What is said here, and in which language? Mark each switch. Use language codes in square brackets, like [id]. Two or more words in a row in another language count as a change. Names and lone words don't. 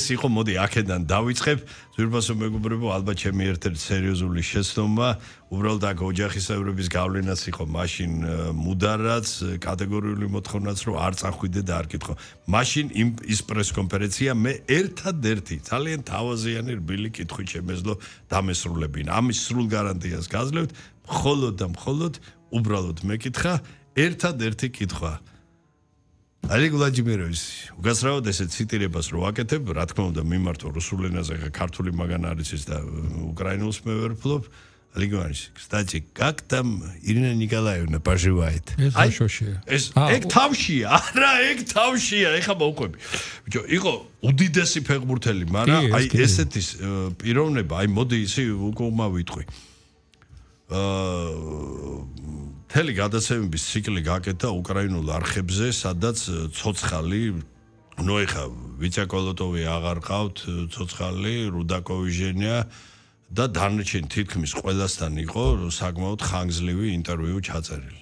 [ka] იყო მოდი აქედან დავიწყებ ძვირფასო მეგობრებო ალბათ ჩემი ერთ-ერთი სერიოზული შეცდომა უბრალოდ აქ ოჯახისებრების გავლენაც იყო მაშინ მუდარაც კატეგორიული მოთხოვნაც რომ არ წახვიდე და არ კითხო მაშინ ის პრესკონფერენცია მე ერთადერთი ძალიან თავაზიანი რბილი კითხვით შემეძლო დამესრულებინა ამის სრულ გარანტიას გაძლევთ მხოლოდ და მხოლოდ უბრალოდ მეკითხა ერთადერთი კითხვა ალეგ ვლაჯიმიროვის უგასრავად ესე ციტირებას რო აკეთებ, რა თქმა უნდა მიმართო რუსულ ენაზე, ხა ქართული მაგან არის ის და უკრაინულს მე ვერ ვფლობ. [ru] Олег Иванович, кстати, как там Ирина Николаевна поживает? Ай, [ka] ეს ეგ თავშია, არა, ეგ თავშია, ეხა მოვყვები. ბიჭო, იყო უდიდესი ფეხბურთელი, მაგრამ აი ესეთის პიროვნება, აი მოდი ისი უკუმა ვიტყვი. თელი გადაცემების ციკლი გაკეთა უკრაინულ არხებზე, სადაც ცოცხალი, ნუ ეხა ვიცაკოლოტოვი აღარ ყავთ, ცოცხალი, რუდაკოვი ჟენია და დანარჩენ თითქმის ყველასთან იყო საკმაოდ ხანგრძლივი ინტერვიუ ჩაწერილი.